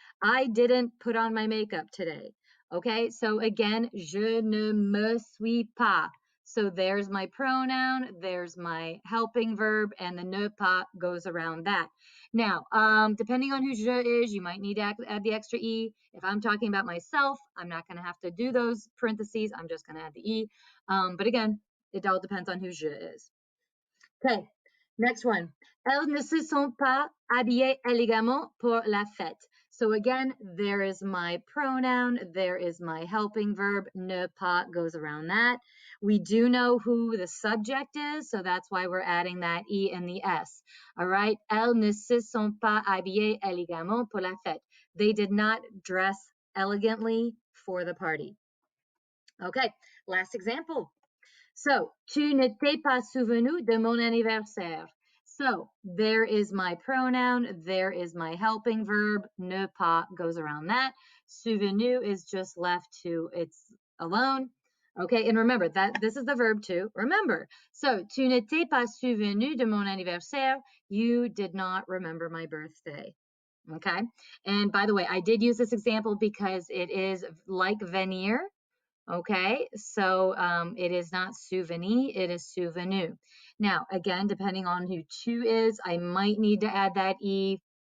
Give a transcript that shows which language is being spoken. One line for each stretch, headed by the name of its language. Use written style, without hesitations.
English: I didn't put on my makeup today. Okay, so again,
French: je ne me suis pas.
English: So there's my pronoun, there's my helping verb, and the ne pas goes around that. Now, depending on who je is, you might need to add the extra E. If I'm talking about myself, I'm not going to have to do those parentheses. I'm just going to add the E. But again, it all depends on who je is. Okay, next one.
French: Elles ne se sont pas habillées élégamment pour la fête.
English: So again, there is my pronoun, there is my helping verb, ne pas goes around that. We do know who the subject is, so that's why we're adding that E and the S. All right,
French: elles ne se sont pas habillées élégamment pour la fête.
English: They did not dress elegantly for the party. Okay, last example.
French: So, tu ne t'es pas souvenu de mon anniversaire.
English: So, there is my pronoun, there is my helping verb, ne pas goes around that. Souvenu is just left to it's alone. Okay, and remember that this is the verb too. Remember.
French: So, tu ne t'es pas souvenu de mon anniversaire.
English: You did not remember my birthday. Okay, and by the way, I did use this example because it is like venir. Okay, so it is not souvenir, it is souvenu. Now, again, depending on who tu is, I might need to add that E.